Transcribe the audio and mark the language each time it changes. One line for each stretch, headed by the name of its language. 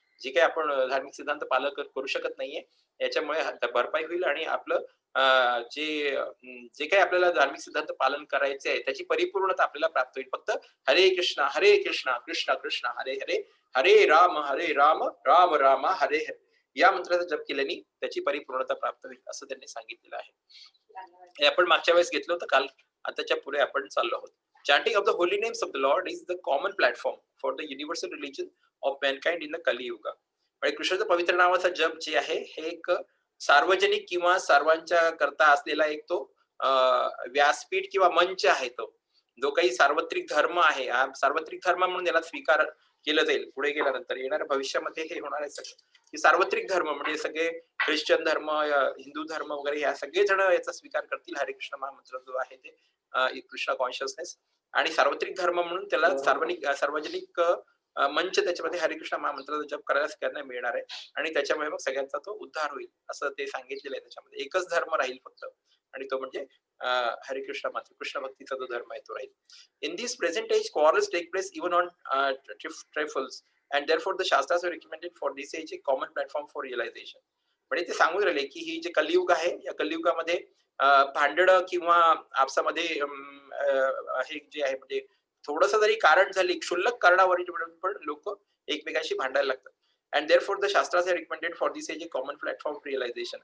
Marathi: जे काही आपण धार्मिक सिद्धांत पालन करू शकत नाहीये याच्यामुळे भरपाई होईल आणि आपलं जे काही आपल्याला धार्मिक सिद्धांत पालन करायचे आहे त्याची परिपूर्णता आपल्याला प्राप्त होईल. फक्त हरे कृष्णा कृष्ण कृष्ण हरे हरे, हरे राम राम राम हरे हरे या मंत्राचा जप केल्याने त्याची परिपूर्णता प्राप्त होईल असं त्यांनी सांगितलेलं आहे. हे आपण मागच्या वेळेस घेतलं होतं. काल आताच्या पुढे आपण चाललो आहोत.
English: Chanting of the holy names of the Lord is the common platform for the universal religion of mankind in the Kali Yuga.
Marathi: म्हणजे कृष्णाचं पवित्र नावाचा जप जे आहे हे एक सार्वजनिक किंवा सर्वांच्या करता असलेला एक तो व्यासपीठ किंवा मंच आहे. तो जो काही सार्वत्रिक धर्म आहे, सार्वत्रिक धर्म म्हणून याला स्वीकार केलं जाईल पुढे गेल्यानंतर. येणाऱ्या भविष्यामध्ये हे होणार आहे सगळं की सार्वत्रिक धर्म म्हणजे सगळे ख्रिश्चन धर्म, हिंदू धर्म वगैरे या सगळे जण याचा स्वीकार करतील. हरे कृष्ण महामंत्र जो आहे ते कृष्ण कॉन्शियसनेस आणि सार्वत्रिक धर्म म्हणून त्याला सार्वजनिक मंच त्याच्यामध्ये हरे कृष्ण महामंत्राचा जप करायला सगळ्यांना मिळणार आहे आणि त्याच्यामुळे मग सगळ्यांचा तो उद्धार होईल असं ते सांगितलेलं आहे. त्याच्यामध्ये एकच धर्म राहील फक्त आणि तो म्हणजे हरे कृष्ण मात्र कृष्ण भक्तीचा जो धर्म आहे तो राहील.
English: In this present age, quarrels take place even on trifles, and therefore the Shastras are recommended for this age a common platform for realization.
Marathi: म्हणजे ते सांगून राहिले की ही जे कलियुग आहे या कलियुगामध्ये भांडणं किंवा आपसामध्ये हे जे आहे म्हणजे थोडंसं जरी कारण झाली, क्षुल्लक कारणावर पण लोक एकमेकांशी भांडायला लागतात.
English: And therefore the shastras are recommended for this as a common platform realization.